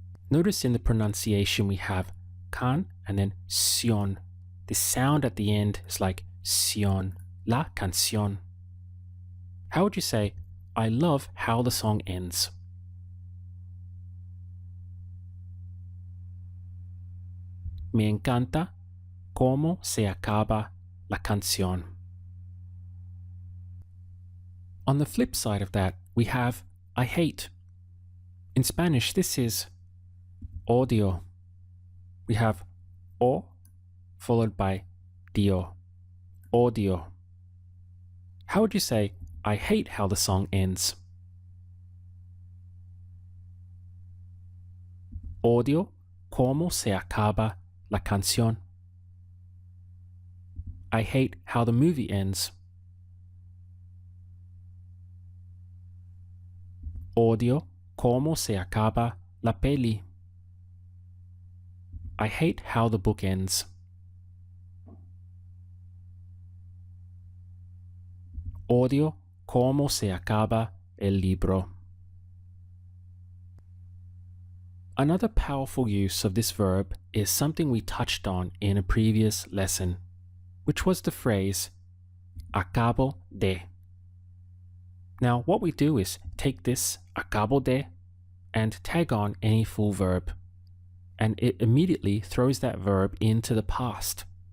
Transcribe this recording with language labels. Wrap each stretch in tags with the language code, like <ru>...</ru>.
<en>Notice in the pronunciation we have can and then sion. The sound at the end is like sion, la canción. How would you say, I love how the song ends?</en> <es>Me encanta cómo se acaba la canción.</es> <en>On the flip side of that, we have I hate. In Spanish, this is odio. We have o followed by dio. Odio. How would you say, I hate how the song ends?</en> <es>Odio cómo se acaba la canción.</es> <en>I hate how the movie ends.</en> <es>Odio cómo se acaba la peli.</es> <en>I hate how the book ends.</en> <es>Odio cómo se acaba el libro.</es> <en>Another powerful use of this verb is something we touched on in a previous lesson, which was the phrase acabo de. Now what we do is take this acabo de and tag on any full verb, and it immediately throws that verb into the past.</en>